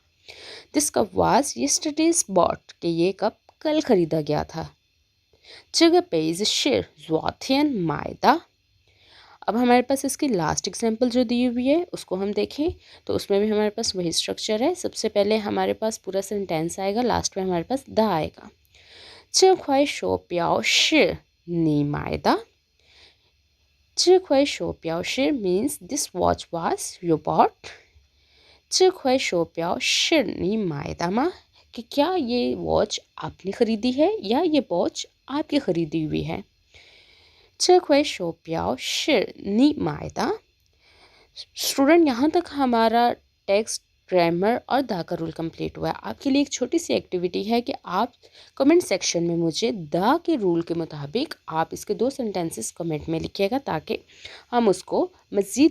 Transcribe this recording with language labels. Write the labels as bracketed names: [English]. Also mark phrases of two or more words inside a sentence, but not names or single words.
[English] this cup was yesterday's bought, [Hindi] कि ये कप कल खरीदा गया था। ज़्वाथियन मायदा। अब हमारे पास इसकी [English] last example [Hindi] जो दी हुई है उसको हम देखें तो उसमें भी हमारे पास वही स्ट्रक्चर है। सबसे पहले हमारे पास पूरा सेंटेंस आएगा, लास्ट में हमारे पास द आएगा। [Chinese] 这块手表是你买的。这块手表是 [English] means this watch was you bought。 [Chinese] 这块手表是你买的吗? [Hindi] कि क्या ये वॉच आपने ख़रीदी है या ये वॉच आपकी ख़रीदी हुई है। [Chinese] 这块手表是你买的। [Hindi] स्टूडेंट यहाँ तक हमारा टेक्स्ट, ग्रामर और द का रूल कंप्लीट हुआ है। आपके लिए एक छोटी सी एक्टिविटी है कि आप [English] comment section [Hindi] में मुझे द के रूल के मुताबिक आप इसके 2 सेंटेंसेस कमेंट में लिखिएगा ताकि हम उसको मज़ीद बेहतर बना सकें।